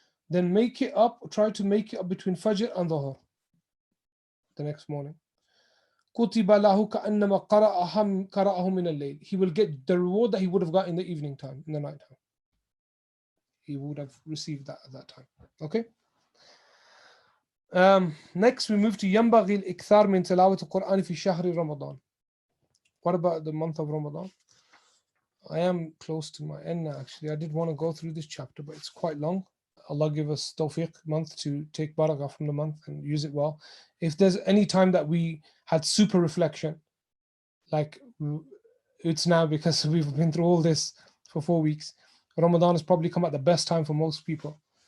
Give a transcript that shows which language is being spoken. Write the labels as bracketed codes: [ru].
[en] Then make it up, try to make it up between Fajr and Dhuhr, the next morning. [ar] كُتِبَ لَهُ كَأَنَّمَا قَرَأَهُ مِنَ اللَّيْلِ. [en] He will get the reward that he would have got in the evening time, in the night time. He would have received that at that time. Okay? Next we move to [ar] ينبغي الإكثار من تلاوة القرآن في شهر رمضان. [en] What about the month of Ramadan? I am close to my end now, actually. I did want to go through this chapter, but it's quite long. Allah give us tawfiq month to take barakah from the month and use it well. If there's any time that we had super reflection, like it's now, because we've been through all this for 4 weeks, Ramadan has probably come at the best time for most people.